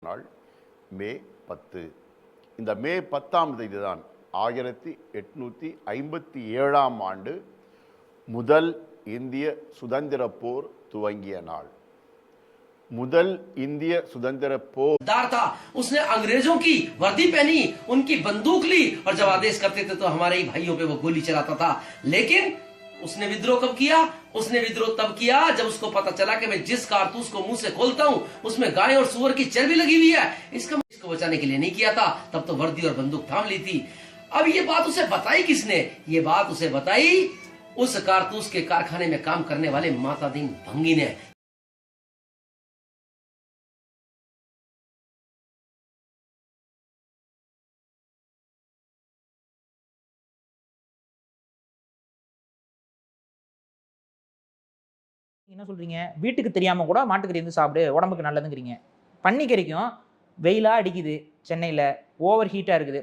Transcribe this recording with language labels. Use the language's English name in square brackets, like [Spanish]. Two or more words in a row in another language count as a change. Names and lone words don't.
[Tamil] நாள் மே 10. இந்த மே 10ஆம் தேதி தான் 1857ஆம் ஆண்டு முதல் இந்திய சுதந்திர போர் துவங்கிய நாள். முதல் இந்திய சுதந்திர போர் [Hindi] था, उसने अंग्रेजों की वर्दी पहनी, उनकी बंदूक ली और जब आदेश करते थे तो हमारे ही भाइयों पे वो गोली चलाता था। लेकिन उसने विद्रोह कब किया? उसने विद्रोह तब किया जब उसको पता चला कि मैं जिस कारतूस को मुंह से खोलता हूं उसमें गाय और सुअर की चर्बी लगी हुई है। इसको बचाने के लिए नहीं किया था, तब तो वर्दी और बंदूक थाम ली थी। अब ये बात उसे बताई किसने? ये बात उसे बताई उस कारतूस के कारखाने में काम करने वाले माता दीन भंगी ने। [Tamil] என்ன சொல்றீங்க? வீட்டுக்கு தெரியாம கூட மாட்டுக்கறி வந்து சாப்பிடு, உடம்புக்கு நல்லதுங்கிறீங்க. பன்னிக்கறிக்கும் வெயிலா அடிக்குது, சென்னையில ஓவர் ஹீட்டா இருக்குது.